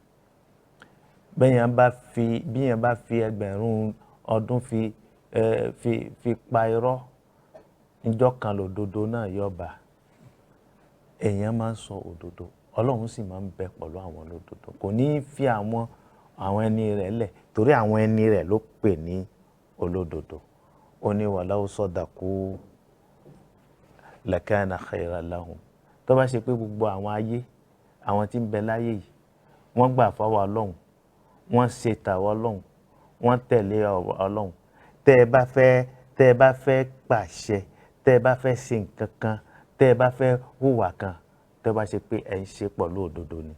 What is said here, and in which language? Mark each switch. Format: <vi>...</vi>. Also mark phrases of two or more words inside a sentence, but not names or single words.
<yo>Bíyàn bá fi ẹgbẹ̀rún ọdún fi pa irọ́, níjọ́ kan lòdodo náà yóò bá. Èèyàn máa ń sọ òdodo, Ọlọ́run sì máa ń bẹ pẹ̀lú àwọn olódodo. Kò ní fi àwọn ẹni rẹ̀ lẹ̀, torí àwọn ẹni rẹ̀ ló pè ní olódodo. Ó ní</yo> <ar>ولو صدقوا لكان خيرا لهم.</ar> <yo>Tó bá ṣe pé gbogbo àwọn ayé àwọn tí ń bẹ láyé yìí wọ́n gbà fáwọn Ọlọ́run, wọ́n ṣe tàwọn Ọlọ́run, wọ́n tẹ̀lé Ọlọ́run. Tẹ́ ẹ bá fẹ́ pàṣẹ, tẹ́ ẹ bá fẹ́ ṣe nǹkan kan, tẹ́ ẹ bá fẹ́ hùwà kan, tó bá ṣe pé ẹ ń ṣe pẹ̀lú òdodo ni.</yo>